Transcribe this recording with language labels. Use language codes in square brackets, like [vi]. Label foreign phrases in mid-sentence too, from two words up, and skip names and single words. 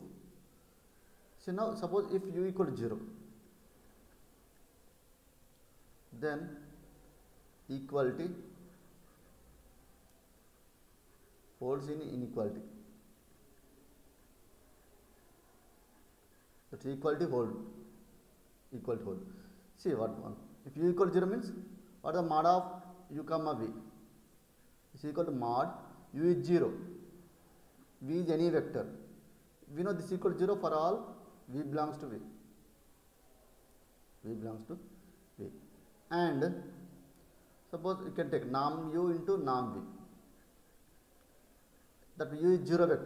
[en] See, now suppose if u equal to 0, then equality holds in inequality. That equality hold. Equality hold. See what one. If u equal to 0 means what is the mod of u comma v? Is equal to mod u is 0. V is any vector. We know this is equal to 0 for all v belongs to v. V belongs to v. And suppose you can take norm u into norm v. That u is 0 vector.